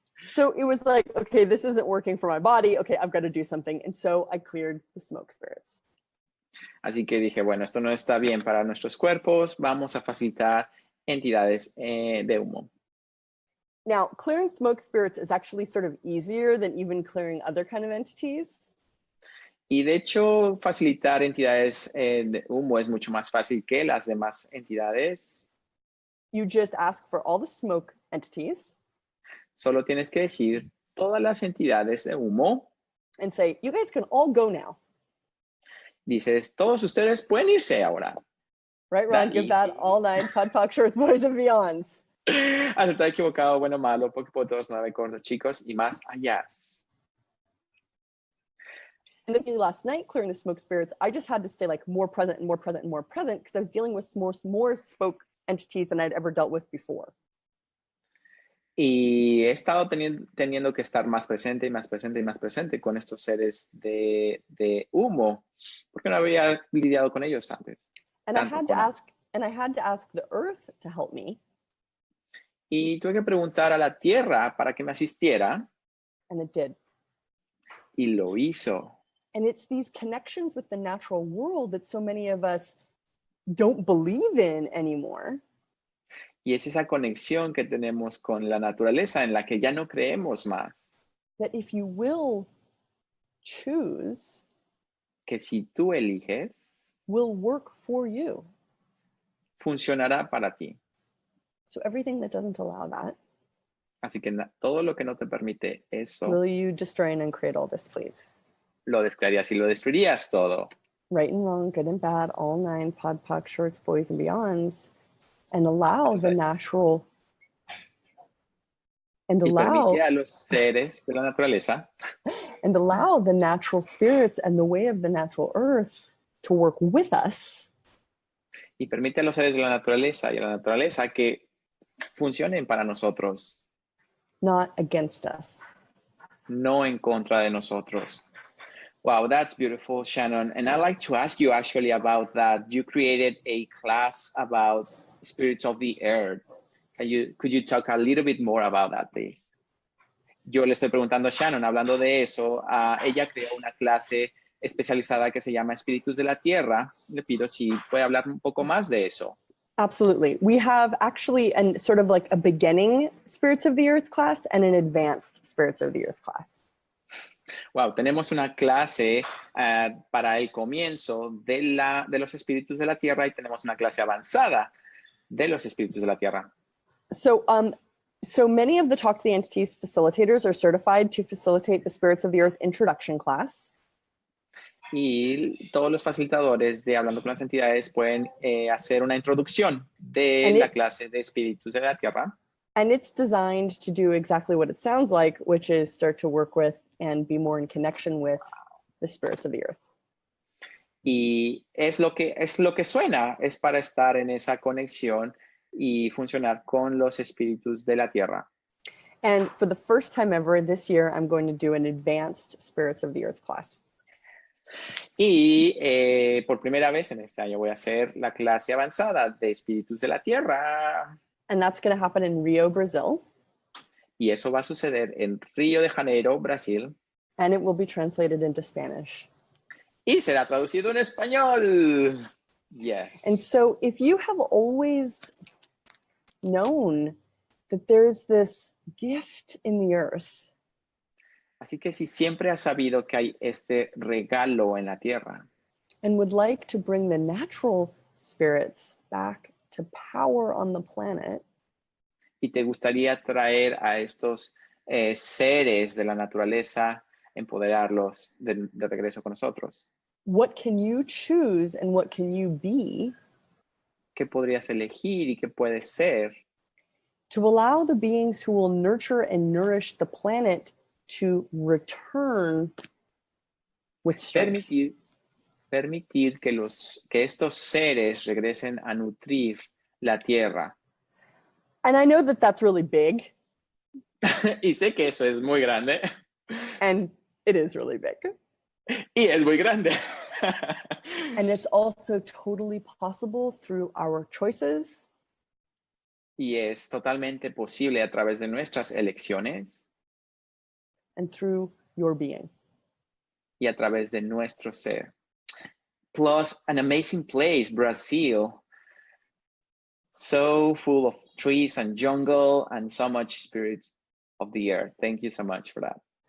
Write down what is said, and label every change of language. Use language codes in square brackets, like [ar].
[en] So it was like, okay, this isn't working for my body. Okay, I've got to do something. And so I cleared the smoke spirits. [es] Así que dije, bueno, esto no está bien para nuestros cuerpos. Vamos a facilitar entidades de humo. [en] Now, clearing smoke spirits is actually sort of easier than even clearing other kind of entities. [es] Y de hecho, facilitar entidades de humo es mucho más fácil que las demás entidades. [en] You just ask for all the smoke entities. [es] Solo tienes que decir todas las entidades de humo. [en] And say, you guys can all go now. [es] Dices, todos ustedes pueden irse ahora. [en] Right, Ron? Give that all 9 pod, poc, shorts, boys, and beyonds. [es] Acertado, equivocado, bueno, malo, poco, todos, 9, cortos, chicos, y más allá. [en] And then last night, clearing the smoke spirits, I just had to stay like more present and more present and more present because I was dealing with more smoke entities than I'd ever dealt with before. [es] Y he estado teniendo que estar más presente y más presente y más presente con estos seres de humo, porque no había lidiado con ellos antes. [en] And I had to ask the earth to help me. [es] Y tuve que preguntar a la tierra para que me asistiera. [en] And it did. [es] Y lo hizo. [en] And it's these connections with the natural world that so many of us don't believe in anymore. [es] Y es esa conexión que tenemos con la naturaleza en la que ya no creemos más. [en] That if you will choose, [es] que si tú eliges, [en] will work for you. [es] Funcionará para ti. [en] So everything that doesn't allow that. [es] Así que todo lo que no te permite eso. [en] Will you destroy and uncreate all this, please? [es] Lo descrearías y lo destruirías todo. [en] Right and wrong, good and bad, all 9 pod, poc, shorts, boys, and beyonds. And allow the natural and allow [es] permite a los seres de la naturaleza [en] and allow the natural spirits and the way of the natural earth to work with us. [es] Y permite a los seres de la naturaleza y a la naturaleza que funcionen para nosotros. [en] Not against us. [es] No en contra de nosotros. [en] Wow, that's beautiful, Shannon. And I'd like to ask you actually about that. You created a class about spirits of the earth. Could you talk a little bit more about that, please? [es] yo le estoy preguntando a Shannon, hablando de eso, ella creó una clase especializada que se llama Espíritus de la Tierra. Le pido si puede hablar un poco más de eso. [en] Absolutely. We have actually an sort of like a beginning Spirits of the Earth class and an advanced Spirits of the Earth class. [es] Wow, tenemos una clase para el comienzo de los espíritus de la Tierra y tenemos una clase avanzada de los espíritus de la Tierra. [en] So many of the Talk to the Entities facilitators are certified to facilitate the Spirits of the Earth introduction class. [es] Y todos los facilitadores de Hablando con las Entidades pueden hacer una introducción de la clase de espíritus de la Tierra. [en] And it's designed to do exactly what it sounds like, which is start to work with and be more in connection with the spirits of the earth. [es] Y es lo que suena, es para estar en esa conexión y funcionar con los espíritus de la Tierra. [en] And for the first time ever this year, I'm going to do an advanced Spirits of the Earth class. [es] Y por primera vez en este año voy a hacer la clase avanzada de espíritus de la Tierra. [en] And that's going to happen in Rio, Brazil. [es] Y eso va a suceder en Río de Janeiro, Brasil. [en] And it will be translated into Spanish. [es] Y será traducido en español. [en] Yes. And so if you have always known that there's this gift in the earth, [es] así que si siempre has sabido que hay este regalo en la tierra, [en] and would like to bring the natural spirits back to power on the planet, [es] y te gustaría traer a estos seres de la naturaleza, empoderarlos de regreso con nosotros, [en] what can you choose and what can you be [es] ¿qué podrías elegir y qué puedes ser [en] to allow the beings who will nurture and nourish the planet to return with strength? [es] Permitir que estos seres regresen a nutrir la tierra? [en] And I know that that's really big. [es] Y sé que eso es muy grande. [en] And it is really big. [es] Y es muy grande. [en] And it's also totally possible through our choices. [es] Y es totalmente posible a través de nuestras elecciones. [en] And through your being. [es] Y a través de nuestro ser. [en] Plus, an amazing place, Brazil. So full of trees and jungle and so much spirits of the earth. Thank you so much for that.